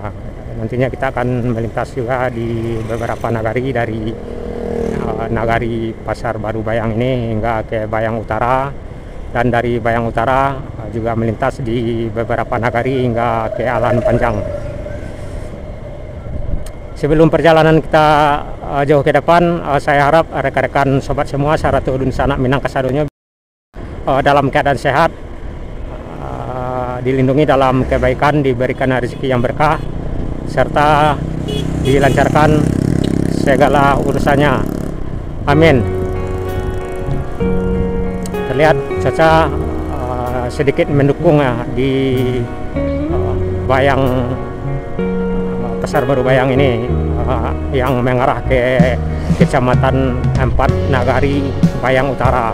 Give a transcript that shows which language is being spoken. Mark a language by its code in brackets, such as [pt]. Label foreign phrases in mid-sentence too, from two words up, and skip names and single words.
[id] Nantinya kita akan melintas juga di beberapa nagari dari Nagari Pasar Baru Bayang ini hingga ke Bayang Utara, dan dari Bayang Utara juga melintas di beberapa nagari hingga ke Alahan Panjang. Sebelum perjalanan kita jauh ke depan, saya harap rekan-rekan sobat semua [min] saratu dun sanak Minang kasadonyo [id] dalam keadaan sehat, dilindungi dalam kebaikan, diberikan rezeki yang berkah, serta dilancarkan segala urusannya. Amin. Terlihat cuaca sedikit mendukung ya di Bayang Pasar Baru Bayang ini yang mengarah ke Kecamatan Empat Nagari Bayang Utara.